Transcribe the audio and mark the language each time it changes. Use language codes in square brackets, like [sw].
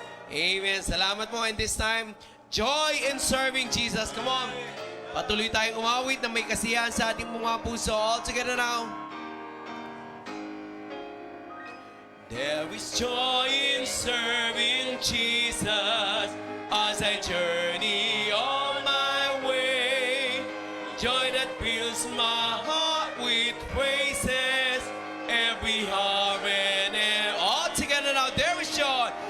[en] Amen. [tl] Salamat po. [en] And this time, joy in serving Jesus. Come on. [tl] Patuloy tayong umawit na may kasiyahan sa ating mga puso. [en] All together now. There is joy in serving Jesus as I journey on my way. Joy that fills my heart with praises every hour and all together now. There is joy.